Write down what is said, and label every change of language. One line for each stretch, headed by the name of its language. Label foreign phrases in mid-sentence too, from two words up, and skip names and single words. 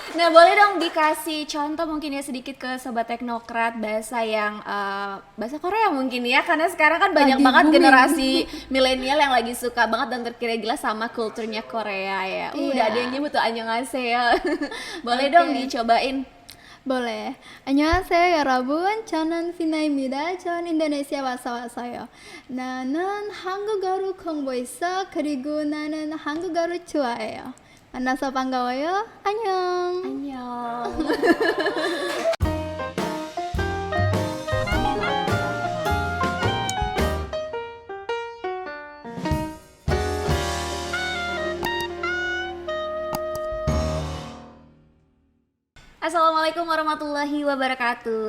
Indonesian: Nah, boleh dong dikasih contoh mungkin ya sedikit ke Sobat Teknokrat bahasa yang bahasa Korea mungkin ya, karena sekarang kan banyak Lagi banget booming. generasi milenial yang lagi suka banget dan terkira-gila sama kulturnya Korea ya. Udah ada yang Iya. nyebut tuh annyeonghaseyo. Boleh dong Oke. dicobain. boleh.
Korean: 안녕하세요 여러분. 저는 피나입니다. 전 인도네시아 와서 왔어요. 나는 한국어를 공부했어. 그리고 나는 한국어를 좋아해요. 만나서 반가워요. 안녕. Annyeong.
Arabic: السلام عليكم ورحمة الله وبركاته.